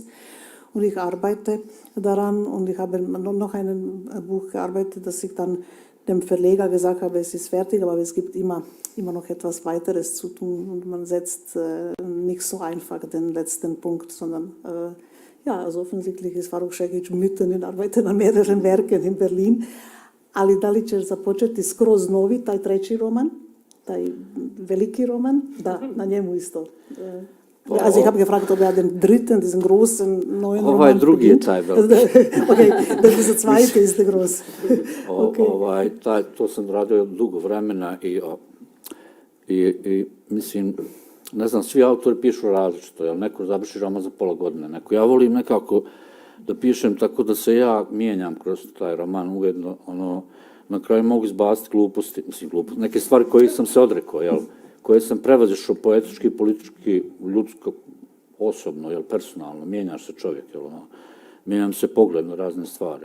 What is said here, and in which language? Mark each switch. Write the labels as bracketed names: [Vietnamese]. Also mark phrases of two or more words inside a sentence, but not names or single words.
[German] Und ich arbeite daran und ich habe noch ein Buch gearbeitet, das ich dann dem Verleger gesagt habe, es ist fertig, aber es gibt immer noch etwas weiteres zu tun und man setzt nicht so einfach den letzten Punkt, sondern also offensichtlich ist Faruk Šehić mitten in arbeiten an mehreren Werken in Berlin. [Bosnian] Ali da li ćeš započeti skroz novi, taj treći roman, taj veliki roman? Da, na njemu isto. [German] Also ich habe gefragt, ob den dritten, diesen großen neuen Roman [Bosnian] drugi je taj veliki. [German] Okay, dieser zweite ist der groß. [Bosnian] To sam radio dugo vremena i mislim, ne znam, svi autori pišu različito, neko završi roman za pola godine, ja volim nekako da pišem tako da se ja mijenjam kroz taj roman, ujedno, na kraju mogu izbaciti gluposti, neke stvari koje sam se odrekao, koje sam prevazišao poetički, politički, ljudsko, osobno, personalno, mijenjaš se čovjek, mijenjam se pogled na razne stvari.